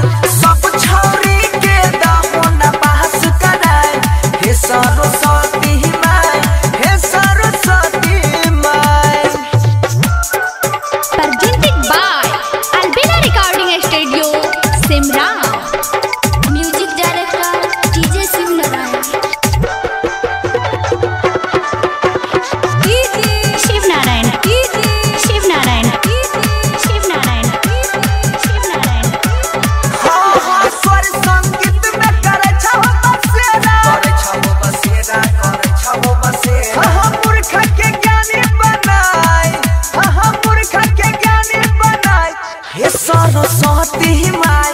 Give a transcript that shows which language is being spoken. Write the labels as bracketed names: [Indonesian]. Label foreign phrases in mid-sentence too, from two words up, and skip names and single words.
[Angika] सब छौरी के दहो न पास कराए हे सरस्वती माई। हे सरस्वती माई। [English] Presented by Albela Recording Studio, Simra. Music director DJ Shiv Narayan. Shiv Narayan. Shiv Narayan. Shiv Narayan. Shiv Narayan. [Angika] हाँ हाँ स्वर संगीत में करे छहो बसेरा। करे छहो बसेरा करे छहो बसेरा। हाँ मूर्ख के ज्ञानी बनाए। हाँ मूर्ख के ज्ञानी बनाए हे सरस्वती माई।